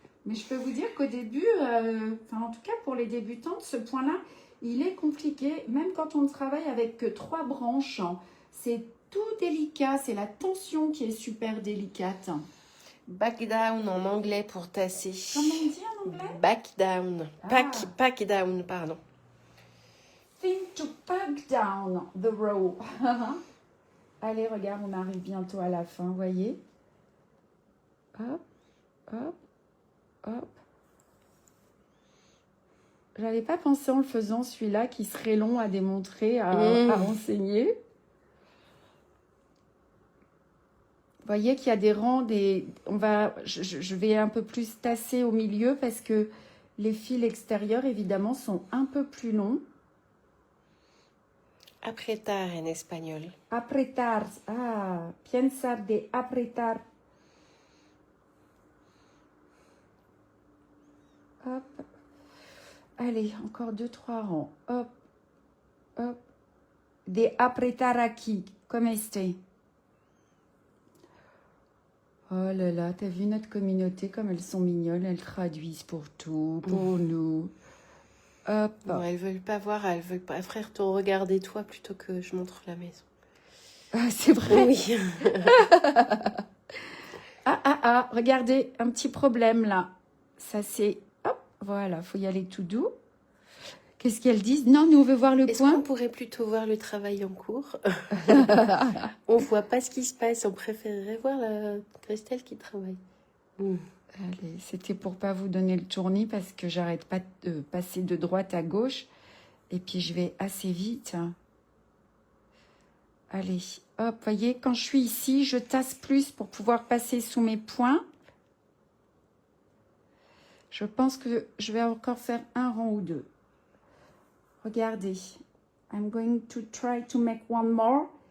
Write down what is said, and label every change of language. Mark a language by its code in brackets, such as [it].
[fr] Mais je peux vous dire qu'au début, en tout cas pour les débutantes, ce point-là, il est compliqué. Même quand on ne travaille avec que 3 branches, hein, c'est tout délicat. C'est la tension qui est super délicate. [en] Back down [fr] en anglais pour tasser. Comment on dit en anglais? [en] Back down. Pack down, pardon. Think to pack down the row. [fr] Allez, regarde, on arrive bientôt à la fin, voyez. Hop, hop, hop. J'avais pas pensé en le faisant celui-là qui serait long à démontrer, à enseigner. Vous voyez qu'il y a des rangs, je vais un peu plus tasser au milieu parce que les fils extérieurs, évidemment, sont un peu plus longs. Apretar en espagnol. [es] Apretar. Ah, pensar de apretar. [fr] Hop. Allez, encore 2-3 rangs. Hop, hop. [es] De apretar aquí, [fr] comme [es] este. [fr] Oh là là, t'as vu notre communauté, comme elles sont mignonnes, elles traduisent pour tout, pour nous. Hop. Non, elles veulent pas voir, elles veulent pas. Frère, te regarder toi plutôt que je montre la maison. Ah, c'est vrai. Oui. Regardez, un petit problème là. Ça c'est... Hop, voilà, faut y aller tout doux. Qu'est-ce qu'elles disent? Non, nous on veut voir le Est-ce point. qu'on pourrait plutôt voir le travail en cours? On voit pas ce qui se passe, on préférerait voir la Christelle qui travaille. Allez, c'était pour pas vous donner le tournis parce que j'arrête pas de passer de droite à gauche. Et puis je vais assez vite. Allez, hop, voyez, quand je suis ici, je tasse plus pour pouvoir passer sous mes points. Je pense que je vais encore faire un rang ou 2. Regardez. [en] I'm going to try to make one more.